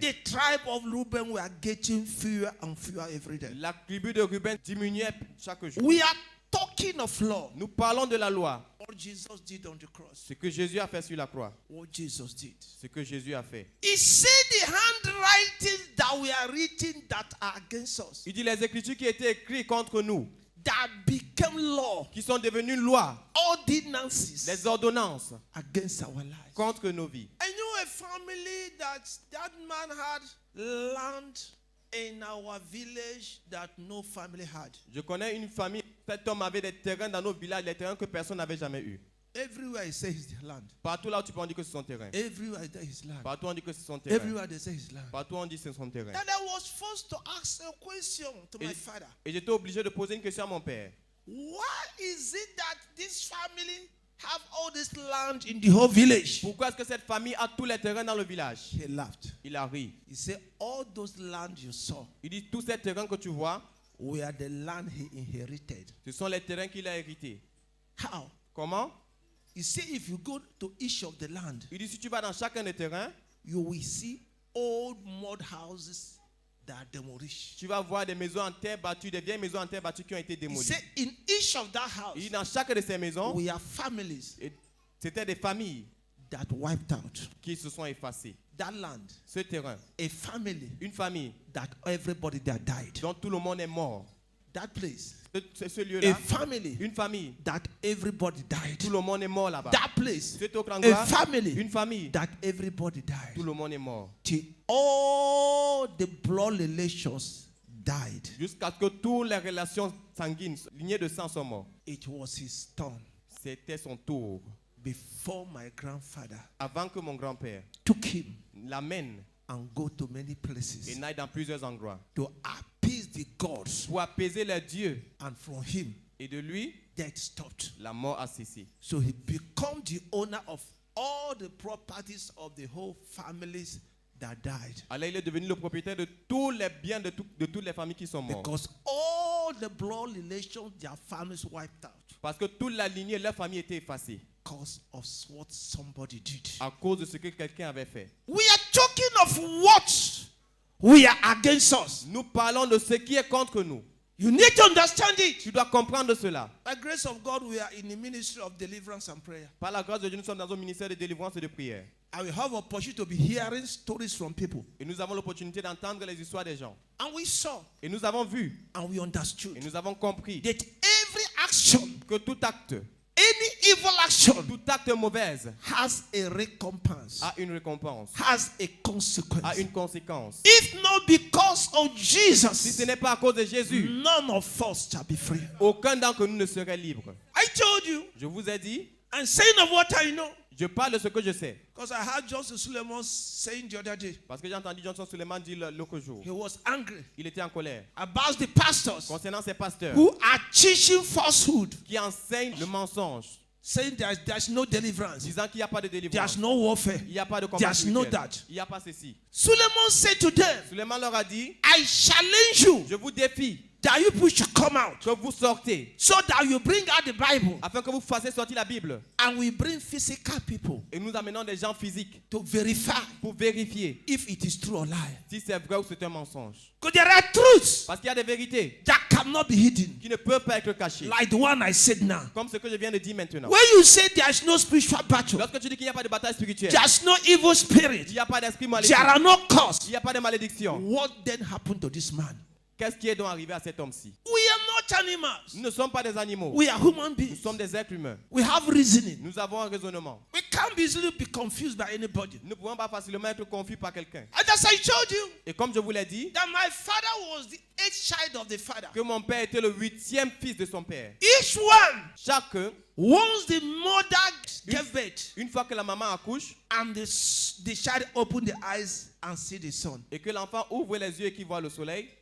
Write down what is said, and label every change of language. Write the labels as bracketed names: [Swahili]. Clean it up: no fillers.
[English] the tribe of Reuben were getting fewer and fewer every day. [French] La tribu de Ruben diminuait chaque jour. [English] We are talking of law. [French] Nous parlons de la loi. [English] What Jesus did on the cross. [French] Ce que Jésus a fait sur la croix. [English] What Jesus did. [French] Ce que Jésus a fait. [English] He said the handwritings that we are reading that are against us, [French] Il dit les écritures qui étaient écrites contre nous, [English] that became law, [French] qui sont devenues loi, [English] ordinances [French] les ordonnances [English] against our lives. [French] contre nos vies. [English] I know a family that man had land in our village that no family had. [French] Je connais une famille, cet homme avait des terrains dans nos villages, des terrains que personne n'avait jamais eu. [English] Everywhere he says his land. [French] Partout là où tu peux, on dit que c'est son terrain. [English] Everywhere there is land. [French] Partout on dit que c'est son terrain. [English] Everywhere they say his land. [French] Partout on dit que c'est son terrain. [English] And I was forced to ask a question to my father. [French] Et j'étais obligé de poser une question à mon père. [English] Why is it that this family have all this land in the whole village? [French] Pourquoi est-ce que cette famille a tous les terrains dans le village? [English] He laughed. [French] Il a ri. [English] He said, all those land you saw [French] Il dit tous ces terrains que tu vois, [English] were the land he inherited. [French] ce sont les terrains qu'il a hérités. [English] How? [French] Comment? [English] He said, if you go to each of the land, [French] Il dit si tu vas dans chacun des terrains, [English] you will see old mud houses that are demolished. [French] tu vas voir des maisons en terre battue, des vieilles maisons en terre battue qui ont été [English] He [French] démolies. [English] said, in each of that [French] Il dit [English] house, [French] dans chacune de ces maisons, [English] we have families [French] c'était des familles [English] that wiped out. [French] qui se sont effacées. [English] That land, [French] Ce terrain, [English] a family [French] une famille [English] that everybody there died. [French] dont tout le monde est mort. [English] That place, [French] Ce [English] a [French] lieu-là, [English] family [French] une famille, [English] that everybody died. [French] tout le monde est mort là-bas. [English] That place, [French] C'est au [English] a [French] endroit, [English] family [French] une famille, [English] that everybody died. [French] tout le monde est mort. [English] Till all the blood relations died. [French] Jusqu'à ce que toutes les relations sanguines, lignées de sang sont mortes. [English] It was his turn [French] C'était son tour. [English] before my grandfather [French] Avant que mon grand-père [English] took him [French] l'amène [English] and go to many [French] et [English] places [French] n'aille dans plusieurs endroits [English] to appease the gods, [French] pour apaiser les dieux. [English] and from him [French] Et de lui, [English] death stopped. [French] la mort a cessé. [English] So he became the owner of all the properties of the whole families that died, [French] Alors il est devenu le propriétaire de tous les biens de toutes les familles qui sont mortes. [English] because all the blood relations, their families wiped out [French] Parce que toute la lignée, leur famille était effacée [English] because of what somebody did. [French] à cause de ce que quelqu'un avait fait. [English] We are talking of what we are against us. [French] Nous parlons de ce qui est contre nous. [English] You need to understand it. [French] Tu dois comprendre cela. [English] By the grace of God, we are in the ministry of deliverance and prayer. [French] Par la grâce de Dieu, nous sommes dans un ministère de délivrance et de prière. [English] And we have opportunity to be hearing stories from people. [French] Et nous avons l'opportunité d'entendre les histoires des gens. [English] And we saw [French] Et nous avons vu [English] and we understood [French] et nous avons compris [English] that every action, [French] que tout acte, [English] any evil action [French] Tout acte mauvais [English] has a recompense, [French] a une récompense, [English] has a [French] a [English] consequence. [French] une conséquence. [English] If not because of [French] Si ce [English] Jesus, [French] n'est pas à cause de Jésus, [English] none of us shall be free. [French] aucun d'entre nous ne serait libre. [English] I told you, [French] Je vous ai dit, [English] I'm saying of what I know. [French] je parle de ce que je sais. [English] Because I heard Johnson Suleiman saying the other day, [French] Parce que j'ai entendu Johnson Suleiman dire l'autre jour. [English] he was angry [French] Il était en colère [English] about the pastors [French] concernant ces pasteurs [English] who are teaching falsehood, [French] qui enseignent le mensonge, [English] saying there's no deliverance, [French] disant qu'il n'y a pas de [English] there's [French] délivrance, [English] no warfare. [French] il n'y a pas de combat [English] There's no [French] spirituel, [English] that. [French] il n'y a pas ceci. [English] Suleiman said to them, [French] Suleiman leur a dit, [English] I challenge you [French] je vous défie [English] that you people should come out [French] que vous sortez [English] so that you bring out the Bible [French] afin que vous fassiez sortir la Bible [English] and we bring physical people [French] et nous amenons des gens physiques [English] to verify [French] pour vérifier [English] if it is true or lie. [French] si c'est vrai ou c'est un mensonge. [English] Because there are truths [French] Parce qu'il y a des vérités [English] that cannot be hidden, [French] qui ne peuvent pas être cachées. [English] like the one I said now. [French] Comme ce que je viens de dire maintenant. [English] When you say there's no spiritual battle, [French] Lorsque tu dis qu'il n'y a pas de bataille spirituelle, [English] there's no evil spirit, [French] il n'y a pas d'esprit [English] there [French] maléfique, [English] are no curse, [French] il n'y a pas de malédiction, [English] what then happened to this man? [French] qu'est-ce qui est donc arrivé à cet homme-ci? [English] We are not animals. [French] Nous ne sommes pas des animaux. [English] We are human [French] Nous [English] beings. [French] sommes des êtres humains. [English] We have reasoning. [French] Nous avons un raisonnement. [English] We can't easily be confused by anybody. [French] Nous ne pouvons pas facilement être confus par quelqu'un. [English] And as I told you, [French] Et comme je vous l'ai dit, [English] that my father was the eighth child of the father. [French] que mon père était le 8e fils de son père. [English] Each one, [French] Chacun, [English] once the mother gave birth [French] une fois que la maman accouche [English] and the child opened the eyes and see the sun, [French] et que l'enfant ouvre les yeux et qu'il voit le soleil,